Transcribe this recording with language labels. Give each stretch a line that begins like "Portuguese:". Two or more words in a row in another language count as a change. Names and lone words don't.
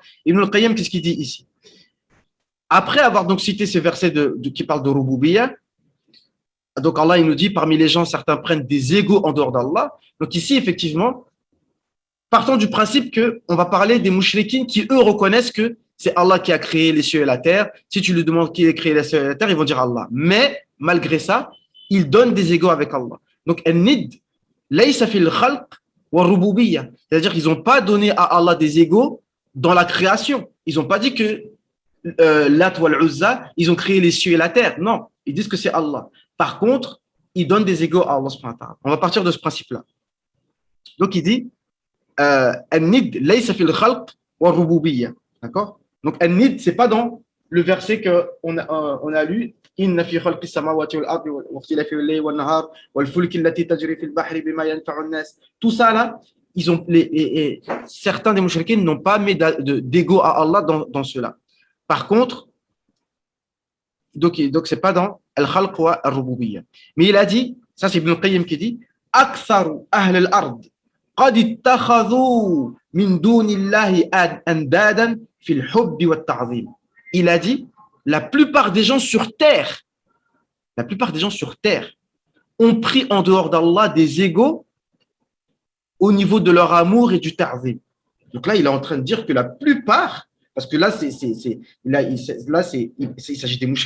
French: Ibn al-Qayyim, qu'est-ce qu'il dit ici? Après avoir donc cité ces versets qui parlent de Rububiyya, donc Allah il nous dit, parmi les gens, certains prennent des égos en dehors d'Allah. Donc ici, effectivement, partons du principe qu'on va parler des mouchriquines qui, eux, reconnaissent que c'est Allah qui a créé les cieux et la terre. Si tu lui demandes qui a créé les cieux et la terre, ils vont dire Allah. Mais, malgré ça, ils donnent des égos avec Allah. Donc, al-nid,
Arabic: ليس في الخلق والربوبية.
French: C'est-à-dire qu'ils n'ont pas donné à Allah des égos dans la création. Ils n'ont pas dit que Lat wal Uzza, ils ont créé les cieux et la terre. Non, ils disent que c'est Allah. Par contre, ils donnent des égos à Allah
Arabic: سبحانه وتعالى.
French: On va partir de ce principe-là. Donc, il dit
Arabic: الند ليس في الخلق والربوبية.
French: D'accord? Donc, al-nid, ce n'est pas dans le verset qu'on a lu.
Arabic: إن في خلق السماوات والأرض واختلاف الليل والنهار والفلك التي تجري في البحر بما ينفع الناس.
French: Tout ça là, certains des mouchriquins n'ont pas mis d'ego à Allah dans cela. Par contre, donc c'est pas dans
Arabic: الخلق والربوبية.
French: Mais il a dit, ça c'est Ibn Qayyim qui dit,
Arabic: أكثر أهل الأرض قد اتخذوا من دون الله أندادا في الحب والتعظيم.
French: Il a dit, la plupart des gens sur terre, la plupart des gens sur terre ont pris en dehors d'Allah des égaux au niveau de leur amour et du ta'zim. Donc là, il est en train de dire que la plupart, parce que là, il s'agit des mouchriquines.